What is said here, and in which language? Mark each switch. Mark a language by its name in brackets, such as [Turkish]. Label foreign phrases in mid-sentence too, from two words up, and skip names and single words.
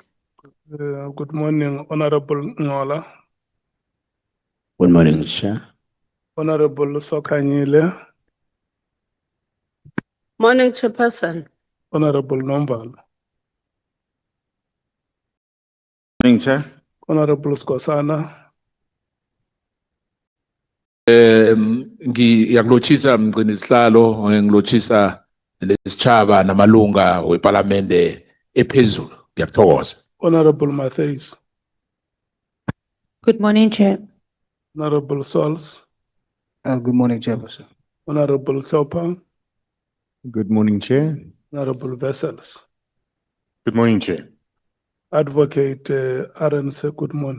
[English] Good morning, Honorable Nhlanhla. Good morning, Chair. Honorable Sokanyile. Morning, Chairperson. Honorable Nombal. Morning, Chair. Honorable Skosana. [North Ndebele] Ngiyakulochisa mgcinisihlalo ngilochisa lesitshaba namalunga weParliament ephezulu. Ngiyathokoza. [English] Honorable Mattheys. Good morning, Chair. Honorable Sols. Good morning, Chairperson. Honorable Chopper. Good morning, Chair. Honorable Vessels. Good morning, Chair. Advocate RNC, good morning.